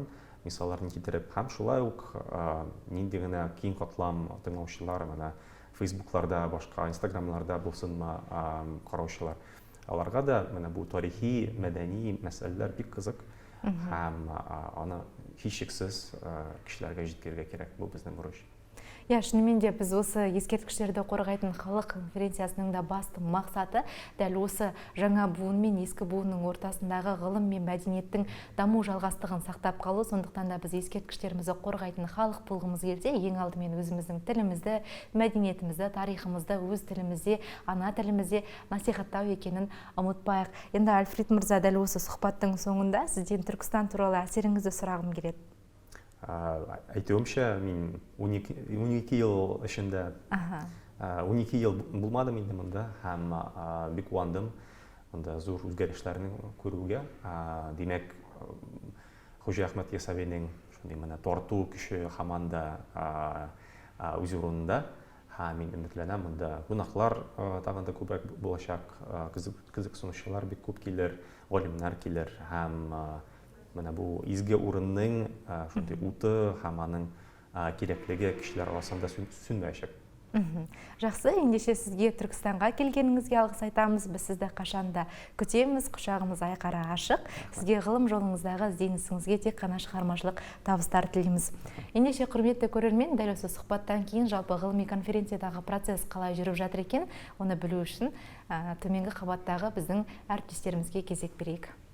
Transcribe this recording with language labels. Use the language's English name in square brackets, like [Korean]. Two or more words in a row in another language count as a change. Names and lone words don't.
[Tatar] Мисалларын китереп, һәм шулай ук нинди генә киң катлам тыңлаучылар, менә Фейсбукларда, башка Инстаграмларда булсынмы караучылар. Аларга да менә бу тарихи, мәдәни мәсьәләләр бик кызык һәм аны һичшиксез кешеләргә җиткерергә кирәк. Бу безнең бурыч. [Kazakh] Я, шынымен де біз осы ескерткіштерді қорғайтын халық конференциясының да басты мақсаты дәл осы жаңа буын мен ескі буынның ортасындағы ғылым мен мәдениеттің даму жалғастығын сақтап қалу. Сондықтан да біз ескерткіштерімізді қорғайтын халық болғымыз келсе, ең алдымен өзіміздің тілімізді, мәдениетімізді, тарихымызды өз тілімізде, ана тілімізде насихаттау екенін ұмытпайық. Енді Альфред мырза, дәл осы сұхбаттың соңында сізден Түркістан туралы әсеріңізді сұрағым келеді. [Tatar] Әйтеуемчә, мин 12 ел эчендә 12 ел булмадым инде монда һәм бик куандым монда зур үзгәрешләрне күрүгә. Димәк, Хуҗа Әхмәт Ясавиның шундый менә тарту көче һаман да үз урынында. Һәм мин өметләнәм, монда кунаклар тагын да күбрәк булачак, кызыксынучылар бик күп килер, галимнәр килер һәм менә бу изге урынның шундый уты һәм аның кирәклеге кешеләр арасында сүнмәячәк. [Kazakh] Жақсы, ендеше сізге Түркістанға келгеніңізге алғыс айтамыз. Біз сізді қашанда күтеміз, құшағымыз айқара ашық. Сізге ғылым жолыңыздағы ізденісіңізге тек қана шығармашылық табыстар тілейміз. Ендеше құрметті көрермен, дәл осы сұхбаттан кейін жалпы ғылыми конференциядағы процесс қалай жүріп жатыр екен, оны білу үшін төменгі қабаттағы біздің әріптестерімізге кезек берейік.